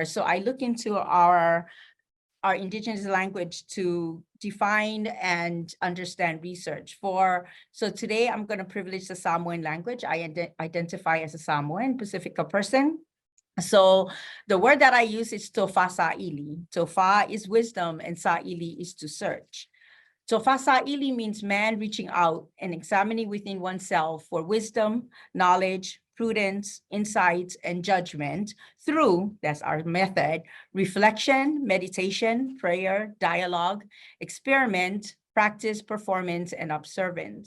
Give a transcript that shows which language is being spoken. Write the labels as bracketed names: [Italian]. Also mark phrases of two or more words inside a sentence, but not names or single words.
[English] So I look into our indigenous language to define and understand research. So today I'm going to privilege the Samoan language. I identify as a Samoan Pacifica person. So the word that I use is [Samoan] tofa sa'ili. [English] Tofa is wisdom and sa'ili is to search. [Samoan] Tofa sa'ili [English] means man reaching out and examining within oneself for wisdom, knowledge, prudence, insights, and judgment through, that's our method, reflection, meditation, prayer, dialogue, experiment, practice, performance, and observance.